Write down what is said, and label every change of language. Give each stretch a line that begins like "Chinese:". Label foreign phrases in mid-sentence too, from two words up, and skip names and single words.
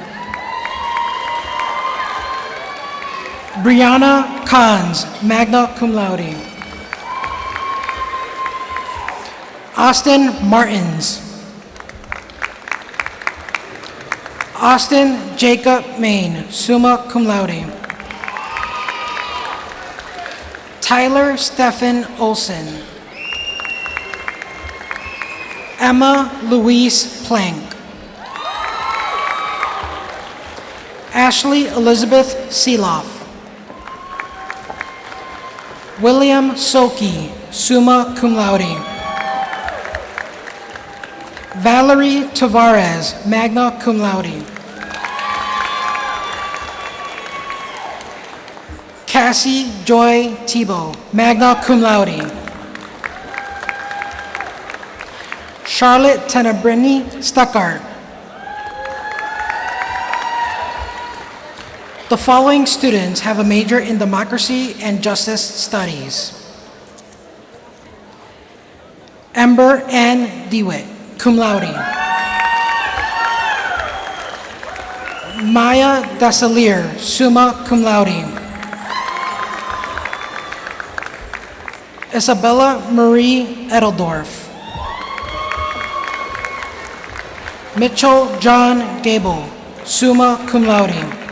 English: Brianna Kahns,
Latin: magna cum laude.
English: Austin Martins. Austin Jacob Main,
Latin: summa cum laude.
English: Tyler Stephen Olson. Emma Louise Plank. Ashley Elizabeth Seeloff. William Soki,
Latin: summa cum laude.
English: Valerie Tavares,
Latin: magna cum laude.
English: Cassie Joy Tebow,
Latin: magna cum laude.
English: Charlotte Tenebrini Stuckart. The following students have a major in democracy and justice studies. Ember Ann DeWitt,
Latin: cum laude.
English: Maya Dasalier,
Latin: summa cum laude.
English: Isabella Marie Edeldorf. Mitchell John Gable,
Latin: summa cum laude.